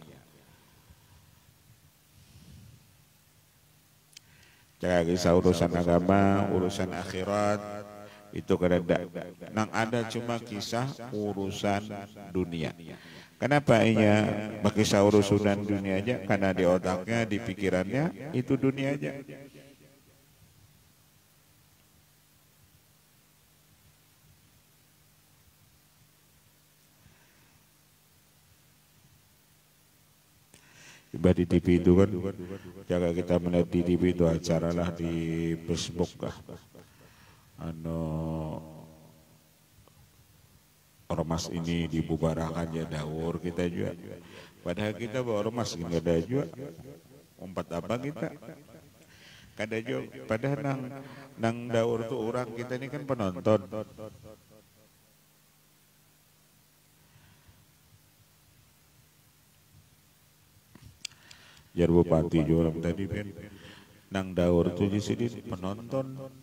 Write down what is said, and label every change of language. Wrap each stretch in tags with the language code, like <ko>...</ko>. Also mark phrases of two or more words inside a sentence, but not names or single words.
<bjn>Jaga kisah urusan agama, urusan akhirat, itu kada nang ada cuma kisah urusan dunia. Kenapa inya berkisah urusan dunia aja?</bjn> <id>Karena di otaknya, di pikirannya itu dunia aja.</id> <bjn>Tiba di TV itu kan, jaga kita melihat di TV itu acara lah di Facebook kah.</bjn> <id>Ormas ini dibubarkan ya daur kita juga. Padahal kita bawa ormas nggak ada juga. Umpat apa kita?</id> <bjn>Kada juga. Padahal nang daur tuh orang kita ini kan penonton. Jar bupati juga tadi kan nang daur tuh di sini penonton.</bjn>